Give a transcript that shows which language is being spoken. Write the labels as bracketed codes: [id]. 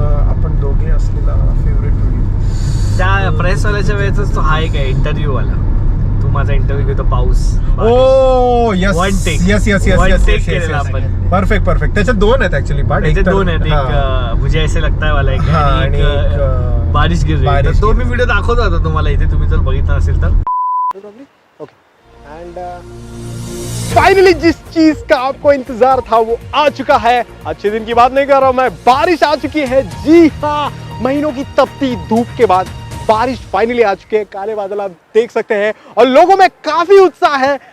[mr] आपण दोघे असलेला फेवरेट व्हिडिओ त्या प्रेसवाल्याच्या वेळेच तो हा एक आहे इंटरव्ह्यू वाला. तू माझा इंटरव्ह्यू घेतो पाऊस. [en] Oh yes One take. Yes [mr] केलेला आपण. [en] Perfect. [mr] त्याच्यात 2 आहेत ऍक्च्युअली पार्ट. त्याचे 2 आहेत. [hi] एक मुझे ऐसे लगता है वाला एक आणि एक बारिश गिर रही है. [mr] तो मी व्हिडिओ दाखवतो आता तुम्हाला इथे, तुम्ही जर बघितला असेल तर. [hi] एंड फाइनली जिस चीज का आपको इंतजार था वो आ चुका है. अच्छे दिन की बात नहीं कर रहा हूं मैं, बारिश आ चुकी है. जी हाँ, महीनों की तपती धूप के बाद बारिश फाइनली आ चुकी है. काले बादल आप देख सकते हैं और लोगों में काफी उत्साह है.